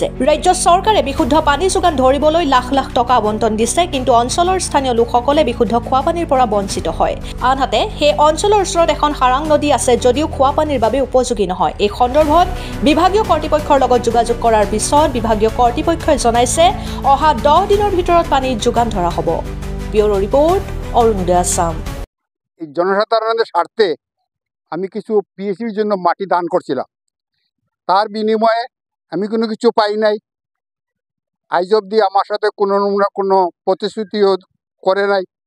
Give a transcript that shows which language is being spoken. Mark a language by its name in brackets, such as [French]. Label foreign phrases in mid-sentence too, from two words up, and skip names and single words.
[Assamese] ৰাজ্য চৰকাৰে বিশুদ্ধ পানী যোগান ধৰিবলৈ লাখ লাখ টকা আবণ্টন দিছে, কিন্তু অঞ্চলৰ স্থানীয় লোকসকলে বিশুদ্ধ খোৱাপানীৰ পৰা বঞ্চিত হয়। আনহাতে সেই অঞ্চলৰ ওচৰত এখন হাৰাং নদী আছে, যদিও খোৱাপানীৰ বাবে উপযোগী নহয়। এই সন্দৰ্ভত বিভাগীয় কৰ্তৃপক্ষৰ লগত যোগাযোগ কৰাৰ পিছত বিভাগীয় কৰ্তৃপক্ষই জনাইছে অহা 10 দিনৰ ভিতৰত পানী যোগান ধৰা হ'ব। [Bangla] ব্যুরো রিপোর্ট, অরুণোদয় আসাম। জনসাধারণের স্বার্থে আমি কিছু পিএসসির জন্য মাটি দান করছিলাম, তার বিনিময়ে আমি কোনো কিছু পাই নাই। আজ অবধি আমার সাথে কোনো প্রতিশ্রুতিও করে নাই।